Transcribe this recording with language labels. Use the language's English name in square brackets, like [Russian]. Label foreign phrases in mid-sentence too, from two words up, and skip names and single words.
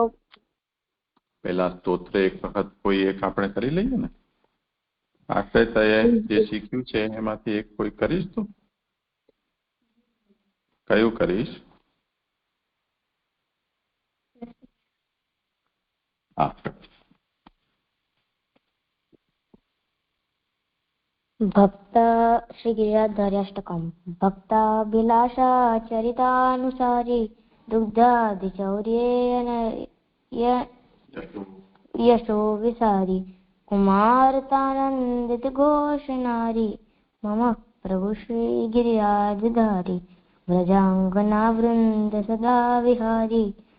[Gujarati] પેલા સ્તોત્ર એક વખત કોઈ એક આપણે કરી લઈએ ને. આખરે જે શીખ્યું છે એમાંથી એક કોઈ કરીશ તું? કયું કરીશ? હા. [Sanskrit] भक्त श्री गिरिराजधार्याष्टकम्। भक्ताभिलाषाचरितानुसारी दुग्धादिचौर्येण यशो विसारी कुमारतानन्दित घोषनारी मम प्रभु श्री गिरिराजधारी व्रजाङ्गनावृन्द सदा विहारी